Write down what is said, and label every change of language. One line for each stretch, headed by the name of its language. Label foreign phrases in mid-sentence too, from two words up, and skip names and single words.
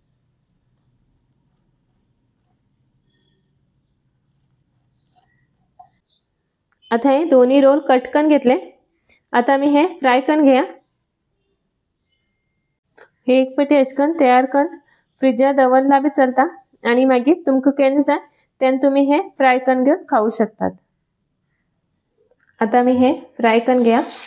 Konkani: आता हे दोन्ही रोल कट करून घेतले। आता मी हे फ्राय करून घेया। हे एक पेटी अशकन तयार करून फ्रिजात दवरला बी चलता आणि मागीर तुमका केन्ना जाय तेन्ना तुम्ही हे फ्राय करून घेऊन खाऊ शकतात। आता मी हे फ्राय करून घेया।